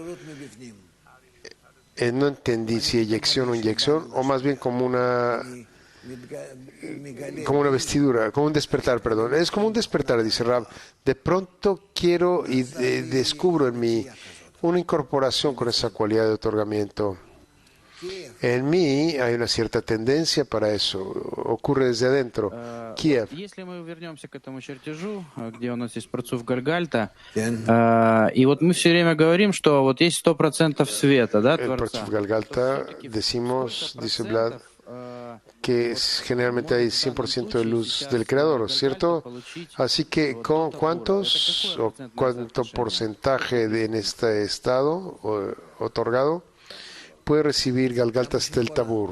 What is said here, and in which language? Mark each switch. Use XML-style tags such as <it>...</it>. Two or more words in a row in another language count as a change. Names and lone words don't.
<es>no entendí si eyección o inyección, o más bien como una vestidura, como un despertar, perdón. Es como un despertar, dice Rab. De pronto quiero y descubro en mí una incorporación con esa cualidad de otorgamiento. En mí hay una cierta tendencia para eso. Ocurre desde adentro. Kiev.</es> <ru>Если мы вернемся к этому чертежу, где у нас есть Парцуф Гальгальта, и вот мы все время говорим, что вот есть 100% света, да,</ru> <es>El Partzuf Galgalta, decimos, dice Vlad, que generalmente hay 100% de luz del Creador, ¿cierto? Así que, ¿cuánto porcentaje en este estado otorgado puede recibir Galgaltas del Tabur?</es>